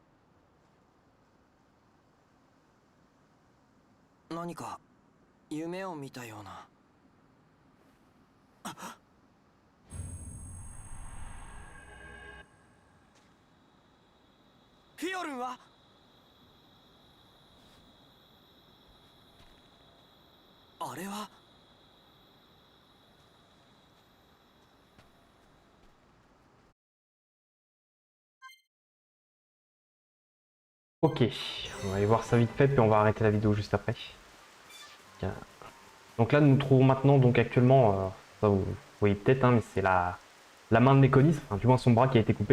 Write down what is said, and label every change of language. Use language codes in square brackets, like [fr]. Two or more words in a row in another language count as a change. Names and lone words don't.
[ja] 何か夢を見たような。フィオルンは。あれは。 [fr] Ok, on va aller voir ça vite fait, puis on va arrêter la vidéo juste après. Tiens. Donc là, nous nous trouvons maintenant, donc actuellement, ça vous voyez peut-être, hein, mais c'est la main de Méconis, enfin du moins son bras qui a été coupé.